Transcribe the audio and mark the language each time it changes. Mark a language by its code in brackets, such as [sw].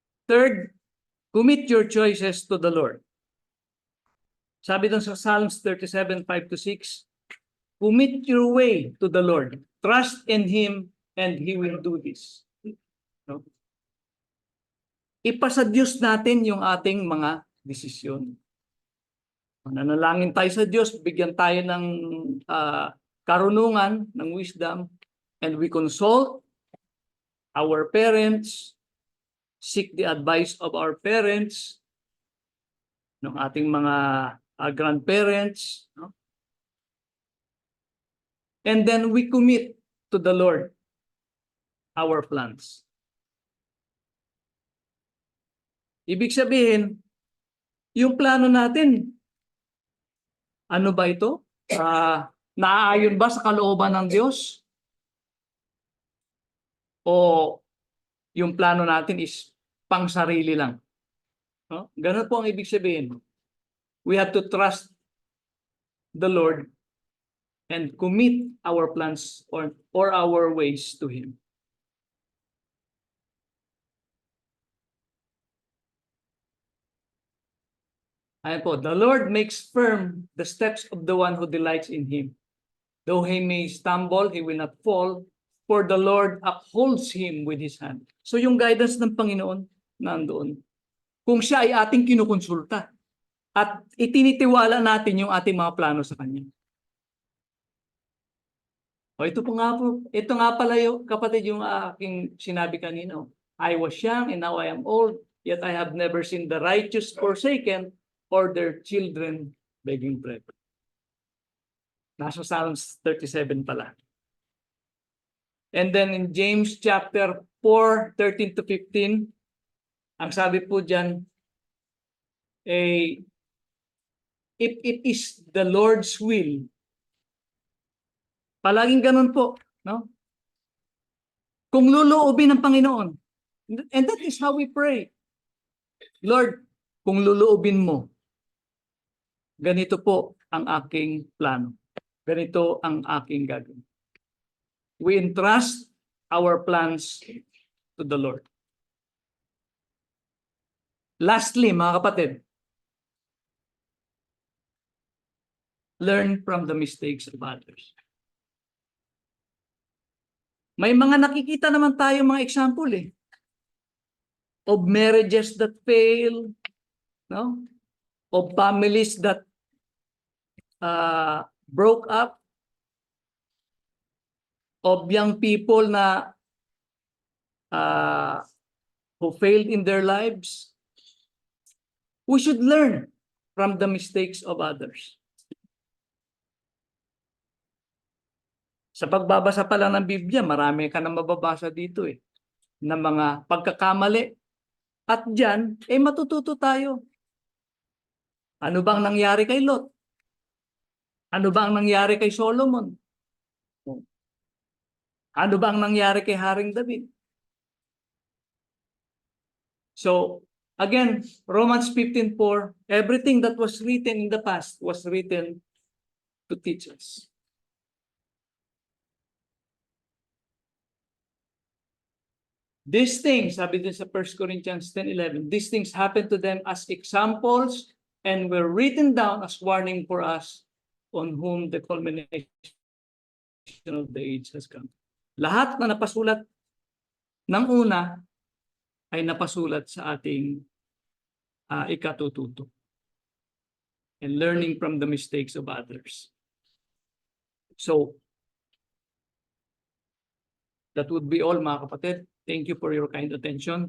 [en] Third, commit your choices to the Lord. [tl] Sabi dun sa [en] Psalms 37:5-6, commit your way to the Lord. Trust in Him and He will do this. No? [tl] Ipasa Diyos natin yung ating mga desisyon. Nanalangin tayo sa Diyos, bigyan tayo ng karunungan, ng wisdom, [en] and we consult our parents, [tl] seek the advice of our parents, ng ating mga grandparents, no? [en] And then we commit to the Lord our plans. [tl] Ibig sabihin, yung plano natin, ano ba ito? Naaayon ba sa kalooban ng Diyos? O yung plano natin is pang sarili lang? No? Ganun po ang ibig sabihin. [en] We have to trust the Lord and commit our plans or our ways to Him. [tl] Ayan po, [en] the Lord makes firm the steps of the one who delights in Him. Though he may stumble, he will not fall, for the Lord upholds him with His hand. [tl] So yung guidance ng Panginoon, nandoon. Kung siya ay ating kinukonsulta at itinitiwala natin yung ating mga plano sa Kanya. O ito nga pala yung kapatid yung aking sinabi kanina. [en] I was young and now I am old, yet I have never seen the righteous forsaken or their children begging bread. [tl] Nasa [en] Psalms 37 pala. And then in James chapter 4:13-15, [tl] ang sabi po dyan, [en] if it is the Lord's will, [tl] palaging ganun po, no? Kung luluobin ng Panginoon, [en] and that is how we pray. [tl] Lord, kung luluobin mo, ganito po ang aking plano. Ganito ang aking gagawin. [en] We entrust our plans to the Lord. Lastly, [tl] mga kapatid, [en] learn from the mistakes of others. [tl] May mga nakikita naman tayo mga [en] example of marriages that fail, [tl] no? [en] Of families that broke up, of young people na who failed in their lives. We should learn from the mistakes of others. [tl] Sa pagbabasa pa lang ng Biblia, marami ka na mababasa dito na mga pagkakamali. At diyan, matututo tayo. Ano bang nangyari kay Lot? Ano bang nangyari kay Solomon? Ano bang nangyari kay Haring David? [en] So, again, Romans 15:4, everything that was written in the past was written to teach us. These things, [tl] sabi din sa [en] 1 Corinthians 10:11, these things happened to them as examples and were written down as warning for us on whom the culmination of the age has come. [tl] Lahat na napasulat ng una ay napasulat sa ating ikatututo. [en] And learning from the mistakes of others. So, that would be all [tl] mga kapatid. [en] Thank you for your kind attention.